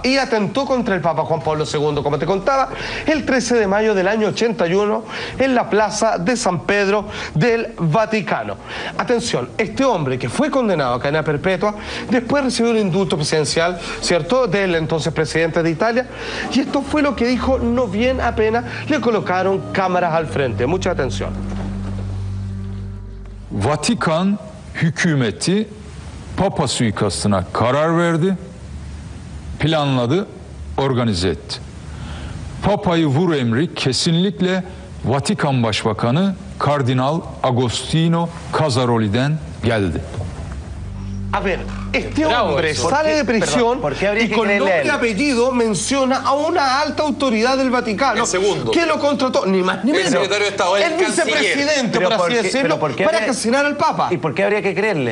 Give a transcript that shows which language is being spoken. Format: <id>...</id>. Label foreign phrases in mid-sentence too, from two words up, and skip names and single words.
<es>Y atentó contra el Papa Juan Pablo II, como te contaba, el 13 de mayo del año 81 en la plaza de San Pedro del Vaticano. Atención, este hombre que fue condenado a cadena perpetua, después recibió un indulto presidencial, ¿cierto?, del entonces presidente de Italia, y esto fue lo que dijo, no bien apenas le colocaron cámaras al frente. Mucha atención.</es> <tr>Vatikan hükümeti Papa suikastına karar verdi, planladı, organize etti. Papa'yı vur emri kesinlikle Vatikan Başbakanı Kardinal Agostino Casaroli'den geldi.</tr> <es>A ver, este hombre sale de prisión y con nombre y apellido menciona a una alta autoridad del Vaticano que lo contrató, ni más ni menos, el vicepresidente, por así decirlo, para asesinar al Papa. ¿Y por qué habría que creerle?</es>